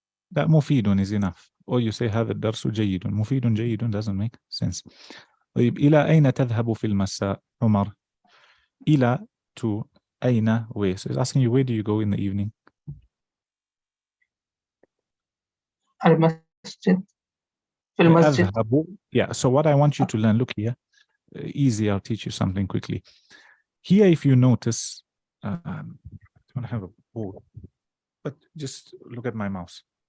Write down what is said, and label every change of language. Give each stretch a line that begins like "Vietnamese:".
English: لا, مفيد is enough. Or you say
Arabic: هذا الدرس جيد. مفيد جيد
English: doesn't make sense.
Arabic: طيب, إلى أين تذهب في المساء عمر؟ إلى to أين where.
English: So it's asking you, where do you go in the evening?
Arabic: المسجد. في المسجد. أذهب.
English: Yeah, so what I want you to learn, look here. Easy, I'll teach you something quickly. Here, if you notice, I don't have a board, but just look at my mouse.